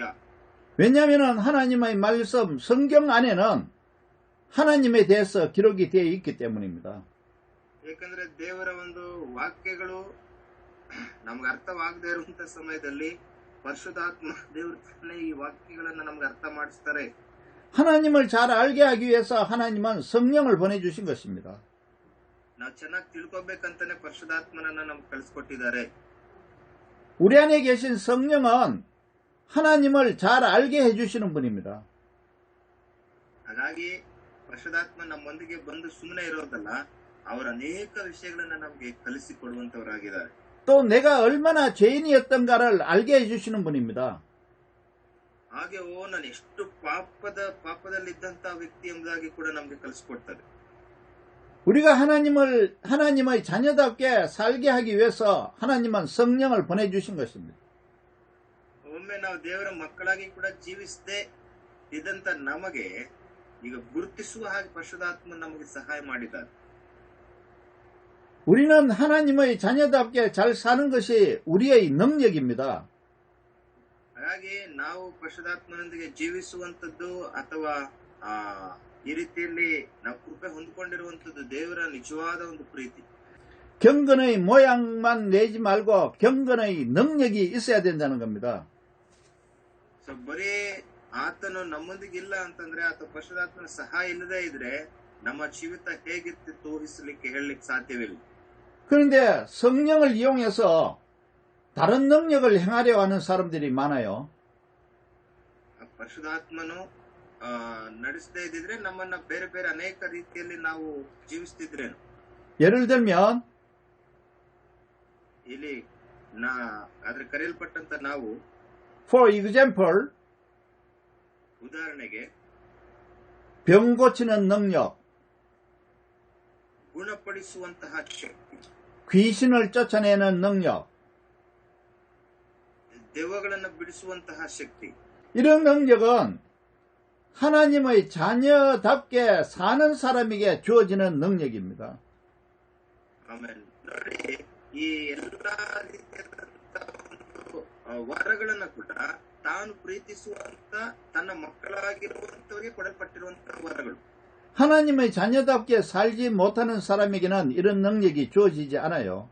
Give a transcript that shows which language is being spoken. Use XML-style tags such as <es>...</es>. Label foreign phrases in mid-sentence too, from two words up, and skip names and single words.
<ko>왜냐하면 하나님의 말씀, 성경 안에는 하나님에 대해서 기록이 되어 있기 때문입니다.</ko> <kn>ಯಾಕಂದ್ರೆ ದೇವರ ಒಂದು ವಾಕ್ಯಗಳು ನಮ್ಗೆ ಅರ್ಥವಾಗದೇ ಇರುವಂತ ಸಮಯದಲ್ಲಿ ಪರಿಶುದ್ಧಾತ್ಮ ದೇವರು ತಾನೇ ಈ ವಾಕ್ಯಗಳನ್ನ ನಮ್ಗೆ ಅರ್ಥ ಮಾಡಿಸ್ತಾರೆ.</kn> <ko>하나님을 잘 알게 하기 위해서 하나님은 성령을 보내주신 것입니다.</ko> <kn>ನಾವು ಚೆನ್ನಾಗಿ ತಿಳ್ಕೊಬೇಕಂತಾನೆ ಪರಿಶುದ್ಧಾತ್ಮನನ್ನ ನಮ್ಗೆ ಕಳಿಸ್ಕೊಟ್ಟಿದ್ದಾರೆ.</kn> <ko>우리 안에 계신 성령은 하나님을 잘 알게 해주시는 분입니다.</ko> <kn>ಹಾಗಾಗಿ ಪರಿಶುದ್ಧಾತ್ಮ ನಮ್ಮೊಂದಿಗೆ ಬಂದು ಸುಮ್ಮನೆ ಇರೋದಲ್ಲ, ಅವರು ಅನೇಕ ವಿಷಯಗಳನ್ನ ನಮ್ಗೆ ಕಲಿಸಿಕೊಡುವಂತವರಾಗಿದ್ದಾರೆ.</kn> <ko>또 내가 얼마나 죄인이었던가를 알게 해주시는 분입니다.</ko> <kn>ಹಾಗೆ ನಾನು ಎಷ್ಟು ಪಾಪದಲ್ಲಿದ್ದಂತ ವ್ಯಕ್ತಿ ಎಂಬುದಾಗಿ ಕೂಡ ನಮ್ಗೆ ಕಲಿಸಿಕೊಡ್ತಾರೆ.</kn> <ko>우리가 하나님의 자녀답게 살게 하기 위해서 하나님은 성령을 보내주신 것입니다.</ko> <kn>ಒಮ್ಮೆ ನಾವು ದೇವರ ಮಕ್ಕಳಾಗಿ ಕೂಡ ಜೀವಿಸದೆ ಇದ್ದಂತ ನಮಗೆ ಈಗ ಗುರುತಿಸುವ ಹಾಗೆ ಪರಿಶುದ್ಧಾತ್ಮ ನಮಗೆ ಸಹಾಯ ಮಾಡಿದ್ದಾರೆ.</kn> <ko>우리는 하나님의 자녀답게 잘 사는 것이 우리의 능력입니다.</ko> <kn>ಹಾಗಾಗಿ ನಾವು ಪರಿಶುದ್ಧಾತ್ಮನೊಂದಿಗೆ ಜೀವಿಸುವಂತದ್ದು ಅಥವಾ ಈ ರೀತಿಯಲ್ಲಿ ನಾವು ಕೃಪೆ ಹೊಂದಿಕೊಂಡಿರುವಂತದ್ದು ದೇವರ ನಿಜವಾದ ಒಂದು ಪ್ರೀತಿ.</kn> <ko>경건의 모양만 내지 말고 경건의 능력이 있어야 된다는 겁니다.</ko> <kn>ಸೊ ಬರೀ ಆತನು ನಮ್ಮೊಂದಿಗೆ ಇಲ್ಲ ಅಂತಂದ್ರೆ ಆತ ಪರಿಶುದ್ಧಾತ್ಮನ ಸಹಾಯ ಇಲ್ಲದೆ ಇದ್ರೆ ನಮ್ಮ ಜೀವಿತ ಹೇಗಿರ್ತಿತ್ತು ಊಹಿಸಲಿಕ್ಕೆ ಹೇಳಲಿಕ್ಕೆ ಸಾಧ್ಯವಿಲ್ಲ.</kn> <ko>그런데 성령을 이용해서 다른 능력을 행하려 하는 사람들이 많아요.</ko> <kn>ಪರಿಶುದ್ಧಾತ್ಮನು ನಡೆಸದೇ ಇದ್ದಿದ್ರೆ ನಮ್ಮನ್ನ ಬೇರೆ ಬೇರೆ ಅನೇಕ ರೀತಿಯಲ್ಲಿ ನಾವು ಜೀವಿಸ್ತಿದ್ರೇನು.</kn> <ko>예를 들면</ko> <kn>ಇಲ್ಲಿ ಆದ್ರೆ ಕರೆಯಲ್ಪಟ್ಟಂತ ನಾವು</kn> <en>for example</en> <kn>ಉದಾಹರಣೆಗೆ</kn> <ko>병 고치는 능력,</ko> <kn>ಗುಣಪಡಿಸುವಂತಹ ಶಕ್ತಿ,</kn> <ko>귀신을 쫓아내는 능력,</ko> <kn>ದೆವ್ವಗಳನ್ನು ಬಿಡಿಸುವಂತಹ ಶಕ್ತಿ,</kn> <ko>이런 능력은 하나님의 자녀답게 사는 사람에게 주어지는 능력입니다.</ko> <kn>ಆಮೇಲೆ ನೋಡಿ, ಈ ಎಲ್ಲಾ ರೀತಿಯಾದಂತಹ ವರಗಳನ್ನ ಕೂಡ ತಾನು ಪ್ರೀತಿಸುವಂತ ತನ್ನ ಮಕ್ಕಳಾಗಿರುವಂತವರಿಗೆ ಕೊಡಲ್ಪಟ್ಟಿರುವಂತಹ ವರಗಳು.</kn> <ko>하나님의 자녀답게 살지 못하는 사람에게는 이런 능력이 주어지지 않아요.</ko>